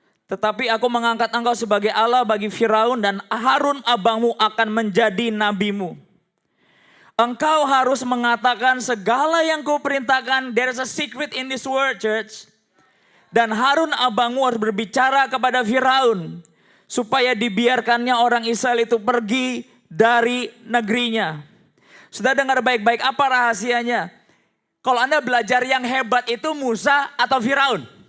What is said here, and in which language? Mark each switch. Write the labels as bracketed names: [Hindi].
[Indonesian] Tetapi aku mengangkat engkau sebagai Allah bagi Firaun dan Harun abangmu akan menjadi nabimu. Engkau harus mengatakan segala yang kuperintahkan. [English] There is a secret in this word, church. [Indonesian] Dan Harun abangmu harus berbicara kepada Firaun supaya dibiarkannya orang Israel itu pergi dari negerinya. Sudah dengar baik-baik apa rahasianya? Kalau Anda belajar yang hebat itu Musa atau Firaun?